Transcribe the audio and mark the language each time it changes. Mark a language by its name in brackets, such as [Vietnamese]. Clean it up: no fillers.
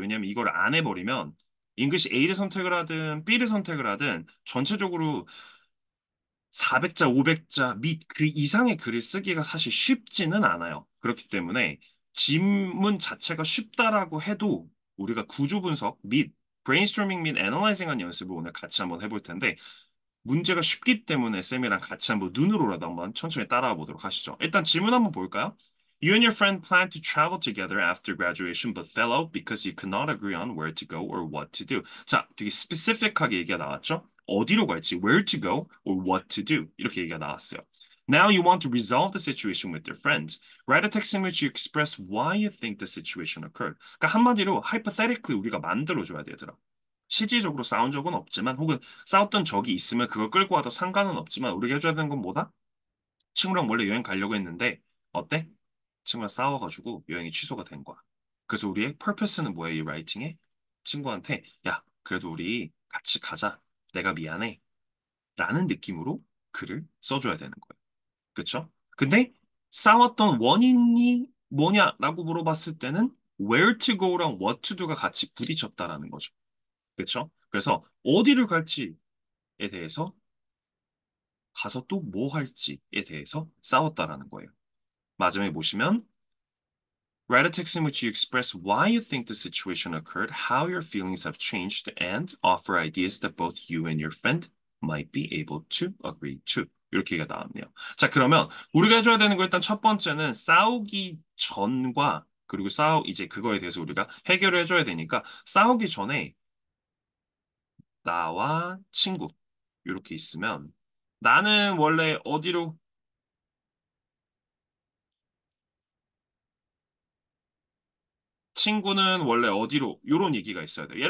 [Korean] 왜냐면 이걸 안 해버리면 잉글리시 A를 선택을 하든 B를 선택을 하든 전체적으로 400자, 500자 및 그 이상의 글을 쓰기가 사실 쉽지는 않아요. 그렇기 때문에 질문 자체가 쉽다라고 해도 우리가 구조 분석 및 브레인스토밍 및 애널라이징한 연습을 오늘 같이 한번 해볼 텐데 문제가 쉽기 때문에 쌤이랑 같이 한번 눈으로라도 한번 천천히 따라와 보도록 하시죠. 일단 질문 한번 볼까요? [English] You and your friend plan to travel together after graduation, but fell out because you could not agree on where to go or what to do. [Korean] 자, 되게 스페시픽하게 얘기가 나왔죠? 어디로 갈지, [English] where to go or what to do. [Korean] 이렇게 얘기가 나왔어요. [English] Now you want to resolve the situation with your friends. Write a text in which you express why you think the situation occurred. [Korean] 그러니까 한마디로 hypothetically 우리가 만들어줘야 돼, 얘들아. 실질적으로 싸운 적은 없지만 혹은 싸웠던 적이 있으면 그걸 끌고 와도 상관은 없지만 우리가 해줘야 되는 건 뭐다? 친구랑 원래 여행 가려고 했는데 어때? 친구랑 싸워가지고 여행이 취소가 된 거야. 그래서 우리의 purpose는 뭐야, 이 라이팅에? 친구한테 야, 그래도 우리 같이 가자. 내가 미안해. 라는 느낌으로 글을 써줘야 되는 거예요. 그쵸? 근데 싸웠던 원인이 뭐냐라고 물어봤을 때는 [English] where to go [Korean] 랑 [English] what to do [Korean] 가 같이 부딪혔다라는 거죠. 그쵸? 그래서 어디를 갈지에 대해서 가서 또 뭐 할지에 대해서 싸웠다라는 거예요. 마지막에 보시면 [English] write a text in which you express why you think the situation occurred, how your feelings have changed, and offer ideas that both you and your friend might be able to agree to. [Korean] 이렇게 얘기가 나왔네요. 자, 그러면 우리가 해줘야 되는 거 일단 첫 번째는 싸우기 전과 그리고 이제 그거에 대해서 우리가 해결을 해줘야 되니까 싸우기 전에 나와 친구 이렇게 있으면 나는 원래 어디로 친구는 원래 어디로 요런 얘기가 있어야 돼요.